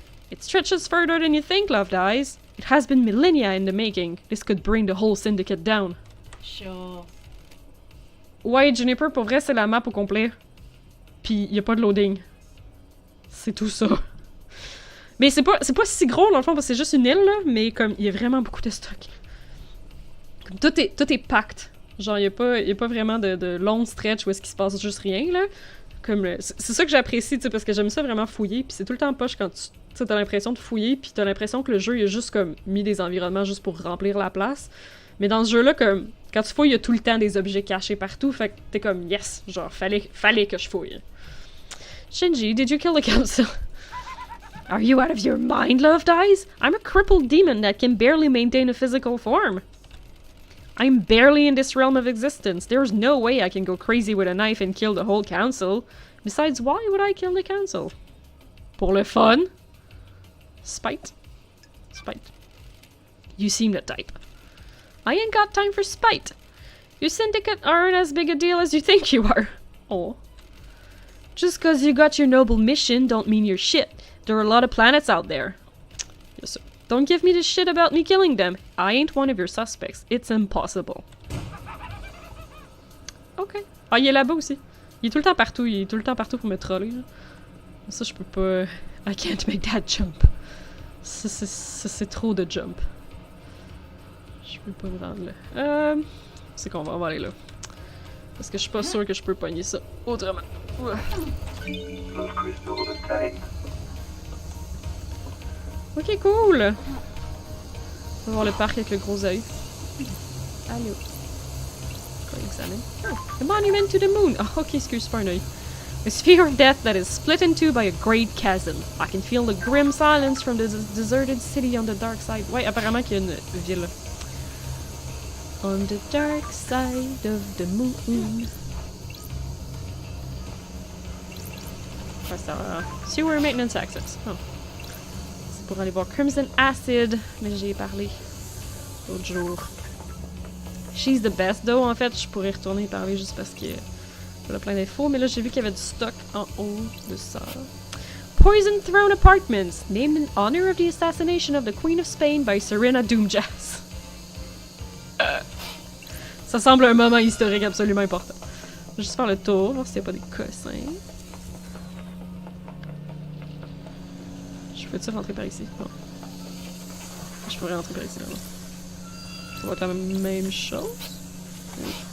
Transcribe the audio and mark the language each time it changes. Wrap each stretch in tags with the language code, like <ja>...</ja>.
<en>It stretches further than you think, loved eyes. It has been millennia in the making. This could bring the whole syndicate down. Sure.</en> <fr>Ouais, Juniper, pour vrai, c'est la map au complet. Pis y a pas de loading. C'est tout ça. Mais c'est pas si gros, dans le fond, parce que c'est juste une île, là. Mais comme, il y a vraiment beaucoup de stock. Comme, tout est pacte. Genre, y a pas vraiment de long stretch où est-ce qu'il se passe juste rien, là. Comme, c'est ça que j'apprécie, tu sais, parce que j'aime ça vraiment fouiller, puis c'est tout le temps poche quand tu t'as l'impression de fouiller, puis t'as l'impression que le jeu, il a juste, comme, mis des environnements juste pour remplir la place. Mais dans ce jeu-là, comme, quand tu fouilles, il y a tout le temps des objets cachés partout, fait que t'es comme, yes, genre, fallait que je fouille.</fr> <en>Shinji, did you kill the council? Are you out of your mind, loved eyes? I'm a crippled demon that can barely maintain a physical form. I'm barely in this realm of existence. There's no way I can go crazy with a knife and kill the whole council. Besides, why would I kill the council?</en> <fr>Pour le fun?</fr> <en>Spite? Spite. You seem the type. I ain't got time for spite. Your syndicate aren't as big a deal as you think you are. Oh. Just cause you got your noble mission don't mean you're shit. There are a lot of planets out there. Yes, sir. Don't give me this shit about me killing them. I ain't one of your suspects. It's impossible.</en> <fr>Ok. Ah, il est là-bas aussi. Il est tout le temps partout. Il est tout le temps partout pour me troller. Là. Ça, je peux pas...</fr> <en>I can't make that jump.</en> <fr>Ça, c'est trop de jump. Je peux pas me rendre là. C'est qu'on va aller là. Parce que je suis pas sûre que je peux pogner ça autrement. Blood crystal obtained. Ok, cool! On va voir le parc avec le gros œil.</fr> <en>Allô. Go examine. Oh, the monument to the moon!</en> <fr>Oh, ok, excuse, pas un œil.</fr> <en>A sphere of death that is split in two by a great chasm. I can feel the grim silence from the deserted city on the dark side.</en> <fr>Ouais, apparemment qu'il y a une ville.</fr> <en>On the dark side of the moon.</en> <fr>Ouais, c'est</fr> <en>sewer maintenance access.</en> <fr>Oh. C'est pour aller voir Crimson Acid, mais j'y ai parlé l'autre jour.</fr> <en>She's the best though,</en> <fr>en fait, je pourrais retourner y parler juste parce que il y a plein d'infos, mais là j'ai vu qu'il y avait du stock en haut de ça.</fr> <en>Poison Throne Apartments, named in honor of the assassination of the Queen of Spain by Serena Doomjazz.</en> <fr>Ça semble un moment historique absolument important. Je vais juste faire le tour, voir s'il n'y a pas des cossins. Je peux-tu rentrer par ici? Non. Je pourrais rentrer par ici, là. Ça va être la même chose. Oui.</fr>